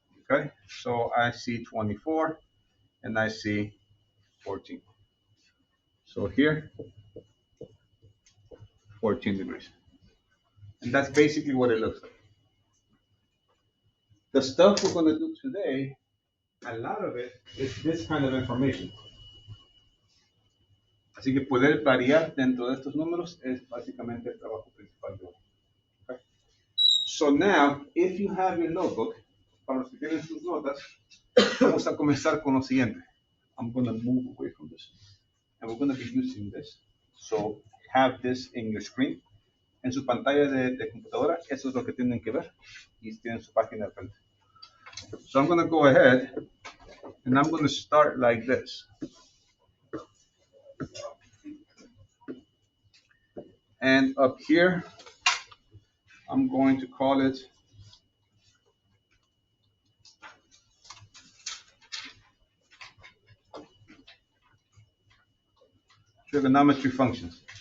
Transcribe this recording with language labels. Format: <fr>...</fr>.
<en>Okay, so I see 24 and I see 14. So here, 14 degrees. And that's basically what it looks like. The stuff we're going to do today, a lot of it is this kind of information.</en> <es>Así que poder variar dentro de estos números es básicamente el trabajo principal de hoy. Okay.</es> <en>So now, if you have your notebook,</en> <es>para los que tienen sus notas, vamos a comenzar con lo siguiente.</es> <en>I'm going to move away from this. And we're going to be using this. So have this in your screen.</en> <es>En su pantalla de computadora, eso es lo que tienen que ver. Y tienen su página de frente.</es> <en>So I'm going to go ahead and I'm going to start like this. And up here, I'm going to call it trigonometry functions.</en>